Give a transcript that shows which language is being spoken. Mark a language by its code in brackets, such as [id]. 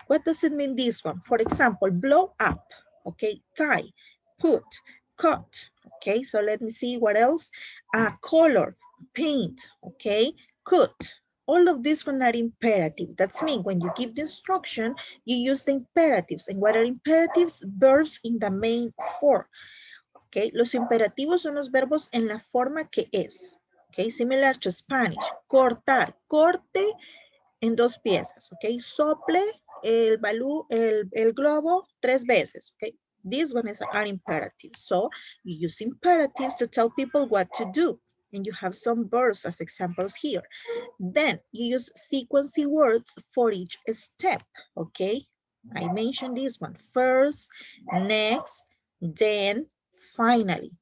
[en] What does it mean, this one? For example, blow up, okay, tie, put, cut, okay? So let me see what else. Color, paint, okay? Cut. All of these one are imperative. That's mean when you give the instruction, you use the imperatives. And what are imperatives? Verbs in the main form. [es] Okay, los imperativos son los verbos en la forma que es. [en] Okay, similar to Spanish. [es] Cortar, corte en 2 piezas. Okay, sople el globo 3 veces. [en] Okay, these ones are imperatives. So you use imperatives to tell people what to do. And you have some verbs as examples here. Then you use sequencing words for each step. Okay, I mentioned this one. First, next, then, finally.